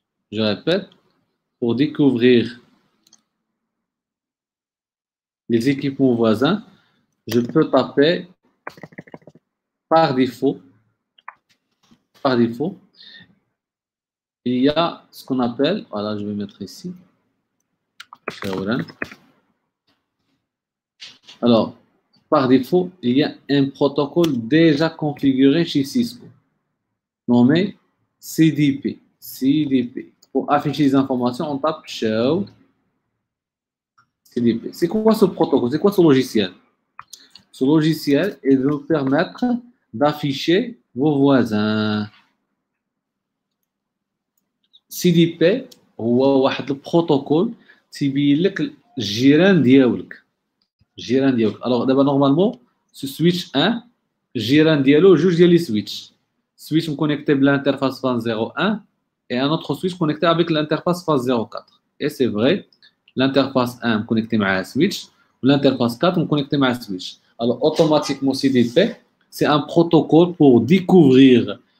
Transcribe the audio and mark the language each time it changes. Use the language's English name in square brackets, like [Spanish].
[French] Je répète, pour découvrir les équipements voisins, je peux taper par défaut, il y a ce qu'on appelle, voilà, je vais mettre ici, alors, par défaut, il y a un protocole déjà configuré chez Cisco, nommé CDP. Pour afficher les informations, on tape show CDP. C'est quoi ce protocole? C'est quoi ce logiciel? Ce logiciel est de nous permettre d'afficher vos voisins. [Arabic] CDP هو واحد البروتوكول تيبين لك الجيران ديالك. [French] Alors d'abord normalement ce switch 1 [Arabic] الجيران ديالو جوج ديال لي [French] switch connecté à l'interface phase 01 et un autre switch connecté avec l'interface phase 04. Et c'est vrai, l'interface 1 connecté à un switch, l'interface 4 connecté à un switch. Alors automatiquement CDP, c'est un protocole pour découvrir